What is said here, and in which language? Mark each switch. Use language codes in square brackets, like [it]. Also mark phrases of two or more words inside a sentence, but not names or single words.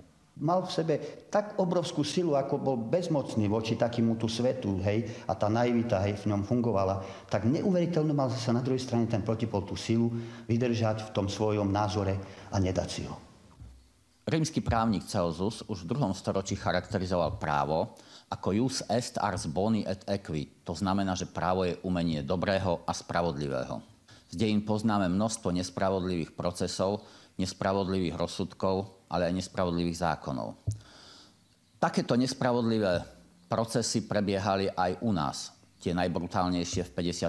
[sk] Mal v sebe tak obrovskú silu, ako bol bezmocný voči takémuto svetu, hej, a tá naivita, hej, v ňom fungovala, tak neuveriteľne mal zase na druhej strane ten protipol tú silu vydržať v tom svojom názore a nedať si ho. Rímsky právnik Celsus už v 2. storočí charakterizoval právo ako [la] jus est ars boni et equi. [sk] To znamená, že právo je umenie dobrého a spravodlivého. Z dejín poznáme množstvo nespravodlivých procesov, nespravodlivých rozsudkov, ale aj nespravodlivých zákonov. Takéto nespravodlivé procesy prebiehali aj u nás, tie najbrutálnejšie v 50.